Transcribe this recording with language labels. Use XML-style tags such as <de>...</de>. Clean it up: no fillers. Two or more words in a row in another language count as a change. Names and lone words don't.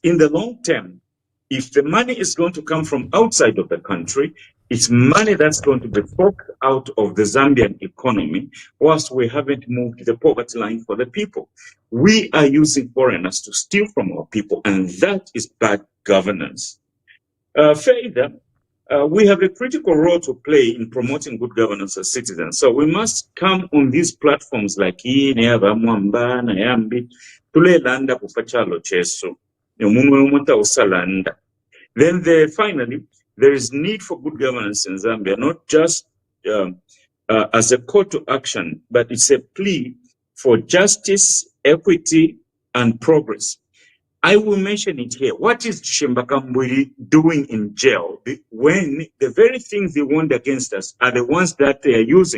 <en>In the long term, if the money is going to come from outside of the country, it's money that's going to be forked out of the Zambian economy, whilst we haven't moved the poverty line for the people. We are using foreigners to steal from our people, and that is bad governance. Further, we have a critical role to play in promoting good governance as citizens. So we must come on these platforms like Emmanuel Mwamba Verified,</en> <bem>tulelanda kupachalo cheso, usalanda.</bem> <en>Then finally, there is need for good governance in Zambia, not just as a call to action, but it's a plea for justice, equity, and progress. I will mention it here. What is Shimbakamburi doing in jail when the very things they want against us are the ones that they are using?</en>